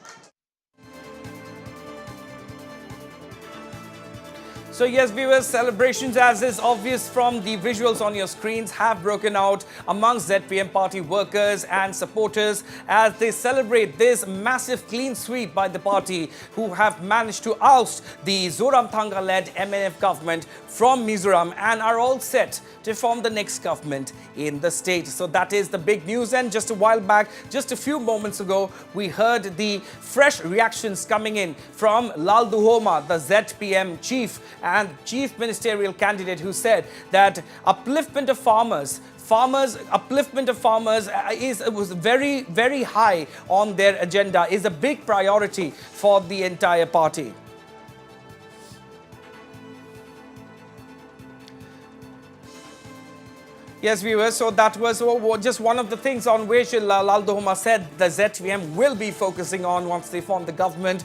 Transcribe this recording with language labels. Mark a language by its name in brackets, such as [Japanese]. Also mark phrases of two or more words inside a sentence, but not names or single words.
[English] So yes, viewers, celebrations, as is obvious from the visuals on your screens, have broken out amongst ZPM party workers and supporters as they celebrate this massive clean sweep by the party, who have managed to oust the Zoramthanga-led MNF government from Mizoram and are all set to form the next government in the state. So that is the big news. And just a while back, just a few moments ago, we heard the fresh reactions coming in from Lal Duhoma, the ZPM chief and chief ministerial candidate, who said that upliftment of farmers was very, very high on their agenda, is a big priority for the entire party. Yes, viewers, so that was just one of the things on which Lal Duhoma said the ZPM will be focusing on once they form the government.